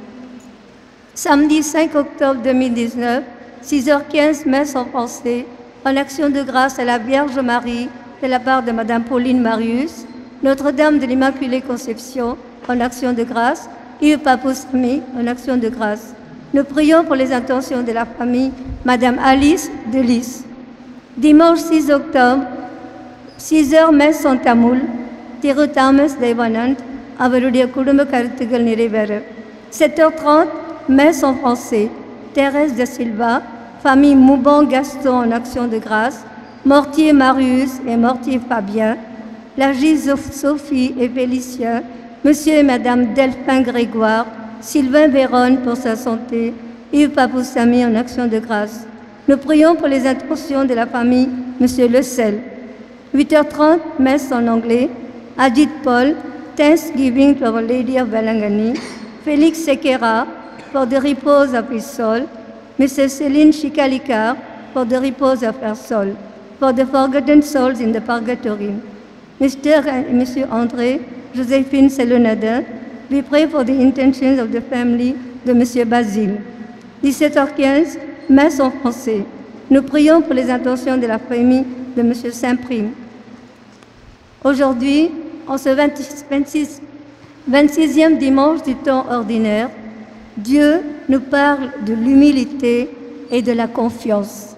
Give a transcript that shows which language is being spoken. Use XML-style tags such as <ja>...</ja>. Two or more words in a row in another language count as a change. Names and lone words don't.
<fr>Samedi 5 octobre 2019, 6h15, messe en français, en action de grâce à la Vierge Marie de la part de Mme Pauline Marius, Notre-Dame de l'Immaculée Conception en action de grâce, Yves Papoussami en action de grâce. Nous prions pour les intentions de la famille, Mme Alice Delis. Dimanche 6 octobre, 6h, messe en tamoul,</fr> <ta>Thiru Thomas Devanand, அவருடைய குடும்ப கருத்துக்கள் நிறைவேற.</ta> <fr>7h30, messe en français, Thérèse de Silva, famille Mouban-Gaston en action de grâce, Mortier Marius et Mortier Fabien, la Gise Sophie et Félicien, Monsieur et Madame Delphin Grégoire, Sylvain Véron pour sa santé, Yves Papoussami en action de grâce. Nous prions pour les intentions de la famille, Monsieur Le Sel. 8h30, messe en anglais,</fr> <en>Ajit Paul, Thanksgiving to Our Lady of Belangani, Félix Sekera, for the repose of his soul, Mrs. Céline Chikalikar, for the repose of her soul, for the forgotten souls in the purgatory. Mr. and Monsieur André, Joséphine Selonada, we pray for the intentions of the family</en> <fr>de Monsieur</fr> <en>Basile.</en> <fr>17h15, messe en français. Nous prions pour les intentions de la famille de Monsieur Saint-Prime. Aujourd'hui, en ce 26e dimanche du temps ordinaire, Dieu nous parle de l'humilité et de la confiance.</fr>